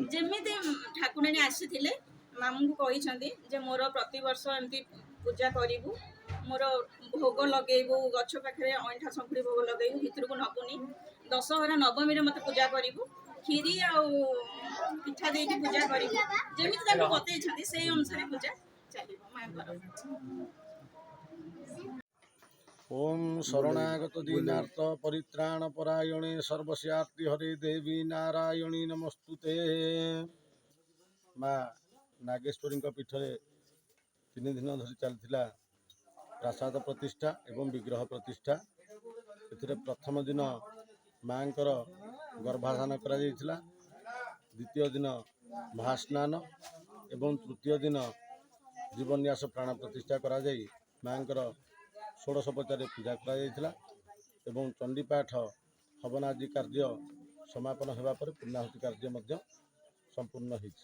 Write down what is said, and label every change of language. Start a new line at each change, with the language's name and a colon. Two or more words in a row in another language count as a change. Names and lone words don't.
Odia: ଯେମିତି ଠାକୁରାଣୀ ଆସିଥିଲେ, ମାମୁଁଙ୍କୁ କହିଛନ୍ତି ଯେ ମୋର ପ୍ରତିବର୍ଷ ଏମିତି ପୂଜା କରିବୁ, ମୋର ଭୋଗ ଲଗେଇବୁ, ଗଛ ପାଖରେ ଅଇଁଠା ଶଙ୍କୁଡ଼ି ଭୋଗ ଲଗେଇବୁ, ଭିତରକୁ ନବୁନି। ଦଶହରା ନବମୀରେ ମୋତେ ପୂଜା କରିବୁ, କ୍ଷୀରି ଆଉ ପିଠା ଦେଇକି ପୂଜା କରିବୁ। ଯେମିତି ତାଙ୍କୁ ବତେଇଛନ୍ତି ସେଇ ଅନୁସାରେ ପୂଜା ଚାଲିବ ମାଙ୍କର।
Sanskrit: ओम शरणागत दीनार्थ परित्राण परायणे सर्वस्यार्ति हरे देवी नारायणी नमस्तुते।
Odia: ମାଁ ନାଗେଶ୍ୱରୀ ପୀଠରେ 3 ଦିନ ଧରି ଚଳତା ପ୍ରାସାଦ ପ୍ରତିଷ୍ଠା ଏବଂ ବିଗ୍ରହ ପ୍ରତିଷ୍ଠା। ଏ ପ୍ରଥମ ଦିନ ମାଁ ଗର୍ଭାଧାନ କରା ଦ୍ୱିତୀୟ ଦିନ ମହାସ୍ନାନ ଏବଂ ତୃତୀୟ ଦିନ ଜୀବନ୍ୟାସ ପ୍ରାଣ ପ୍ରତିଷ୍ଠା କରା ମାଁ ଷୋଡ଼ଶୋପଚାର ପୂଜା କରା ଏବଂ ଚଣ୍ଡୀପାଠ ହବନାଦି କାର୍ଯ୍ୟ ସମାପନ ହୋଗା ପର ପୂର୍ଣ୍ଣାହୁତି କାର୍ଯ୍ୟ ସମ୍ପୂର୍ଣ୍ଣ ହୋ।